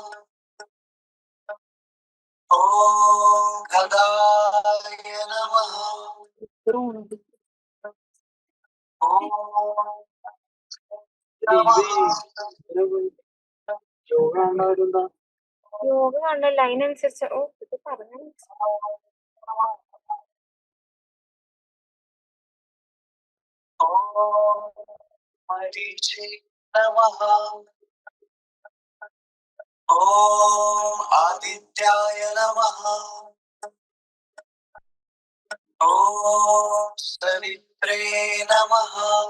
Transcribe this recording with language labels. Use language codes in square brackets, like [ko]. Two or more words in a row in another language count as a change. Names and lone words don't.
[sa] ॐ खडाय नमः. Om [ml] യോഗ കണ്ട ലൈൻ അനുസരിച്ച് ഇത് പറഞ്ഞു. [sa] ॐ मरीचि नमः. ॐ आदित्याय नमः. ॐ सवित्रे नमः.